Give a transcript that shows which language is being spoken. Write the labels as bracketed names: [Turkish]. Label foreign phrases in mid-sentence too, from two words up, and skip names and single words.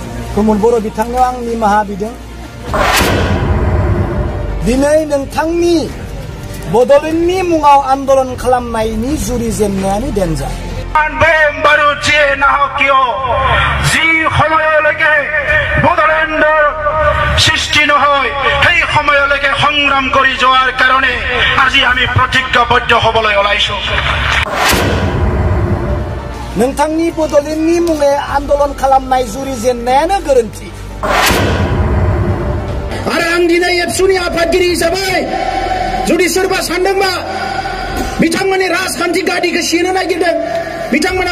[Bodo] प्रमद बर' बिथांनियाव आं निमाहा बिदों दिनै नोंथांनि बड'लेण्डनि मुङाव आन्दलन खालामनायनि जुरिजेननायानो देनजार [Assamese] সৃষ্টি নহয় সেই সময়লৈকে সংগ্ৰাম কৰি যোৱাৰ কাৰণে আজি আমি প্ৰতিজ্ঞাবদ্ধ হ'বলৈ ওলাইছো [Bodo] नोंथांनि बड'लेण्डनि मुङै आन्दलन खालामनाय जुरिजेननायानो गोरोन्थि आरो आं दिनै एबसुनि आफादगिरि हिसाबै जुदि सोरबा सानदोंबा बिथांमोननि राजखान्थि गादिखौ सेनो नागिरदों बिथांमोना